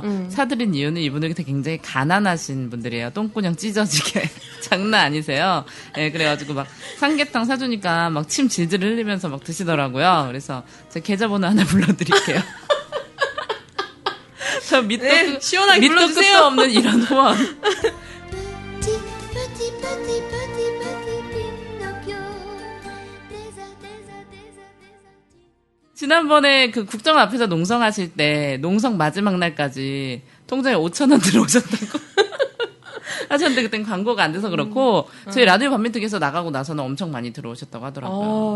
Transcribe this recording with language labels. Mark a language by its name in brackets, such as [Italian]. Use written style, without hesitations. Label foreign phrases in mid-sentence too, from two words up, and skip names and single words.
[Korean] 사드린 이유는 이분들이 굉장히 가난하신 분들이에요. 똥구녕 찢어지게. 장난 아니세요. 예, 그래가지고 막 삼계탕 사주니까 막 침 질질 흘리면서 막 드시더라고요. 그래서 제 계좌번호 하나 불러드릴게요. 저 밑도, 네, 시원하게 밑도 불러주세요. 끝도 없는 이런 후원. [French] Petit, petit, petit, petit, petit Pinocchio. [Korean] 지난번에 그 국정 앞에서 농성하실 때 농성 마지막 날까지 통장에 5,000원 들어오셨다고 하셨는데 그땐 광고가 안 돼서 그렇고 저희 라디오 반민특위에서 나가고 나서는 엄청 많이 들어오셨다고 하더라고요.